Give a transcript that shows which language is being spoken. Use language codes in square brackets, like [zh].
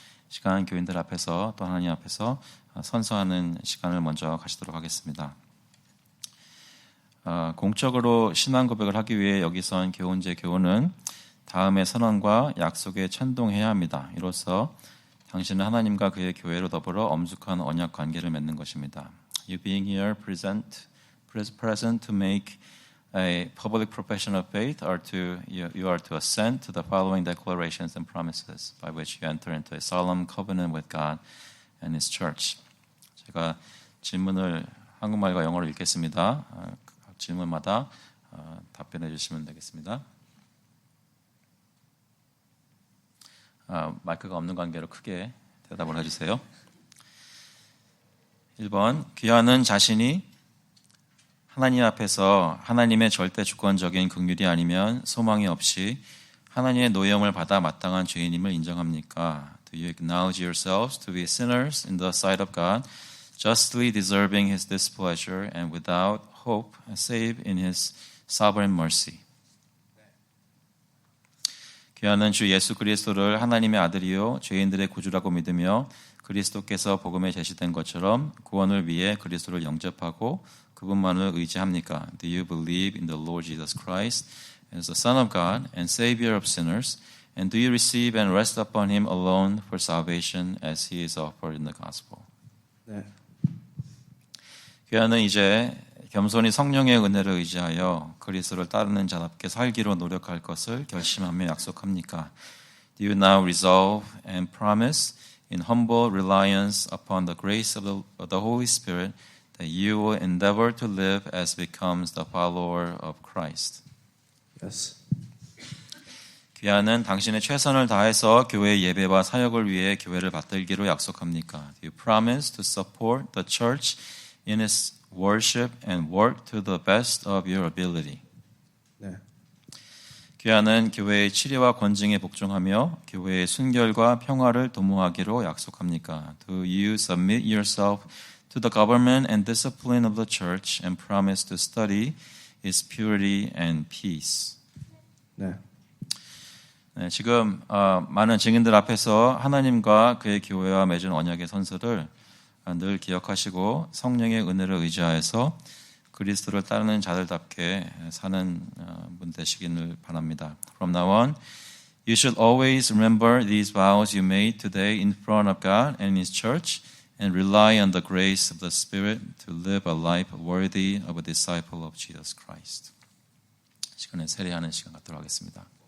[ko] 시간 교인들 앞에서 또 하나님 앞에서 선서하는 시간을 먼저 가지도록 하겠습니다. 공적으로 신앙 고백을 하기 위해 여기 선 교훈제 교우는 다음의 선언과 약속에 찬동해야 합니다. 이로써 당신은 하나님과 그의 교회로 더불어 엄숙한 언약 관계를 맺는 것입니다. [en] You being here present to make a public profession of faith you are to assent to the following declarations and promises by which you enter into a solemn covenant with God and His church. [ko] 제가 질문을 한국말과 영어로 읽겠습니다. 각 질문마다 답변해 주시면 되겠습니다. 마이크가 없는 관계로 크게 대답을 해주세요. 1번, 귀하는 자신이 하나님 앞에서 하나님의 절대 주권적인 긍휼이 아니면 소망이 없이 하나님의 노여움을 받아 마땅한 죄인임을 인정합니까? [en] Do you acknowledge yourselves to be sinners in the sight of God, justly deserving His displeasure and without hope, save in His sovereign mercy? [ko] 귀하는 주 예수 그리스도를 하나님의 아들이요 죄인들의 구주라고 믿으며 그리스도께서 복음에 제시된 것처럼 구원을 위해 그리스도를 영접하고 그분만을 의지합니까? [en] Do you believe in the Lord Jesus Christ as the Son of God and Savior of sinners? And do you receive and rest upon Him alone for salvation as He is offered in the gospel? [ko] 네. 귀하는 이제 겸손히 성령의 은혜를 의지하여 그리스도를 따르는 자답게 살기로 노력할 것을 결심하며 약속합니까? [en] Do you now resolve and promise in humble reliance upon the grace of the Holy Spirit that you will endeavor to live as becomes the follower of Christ? Yes. [ko] 귀하는 당신의 최선을 다해서 교회의 예배와 사역을 위해 교회를 받들기로 약속합니까? [en] Do you promise to support the church in its worship and work to the best of your ability? [ko] 네. 귀하는 교회의 치리와 권징에 복종하며 교회의 순결과 평화를 도모하기로 약속합니까? [en] Do you submit yourself to the government and discipline of the church and promise to study its purity and peace? [ko] 네. 네, 지금 많은 증인들 앞에서 하나님과 그의 교회와 맺은 언약의 선서를 늘 기억하시고 성령의 은혜를 의지하여서 그리스도를 따르는 자들답게 사는 분 되시기를 바랍니다. [en] From now on, you should always remember these vows you made today in front of God and His church and rely on the grace of the Spirit to live a life worthy of a disciple of Jesus Christ. [ko] 시간에 세례하는 시간 갖도록 하겠습니다.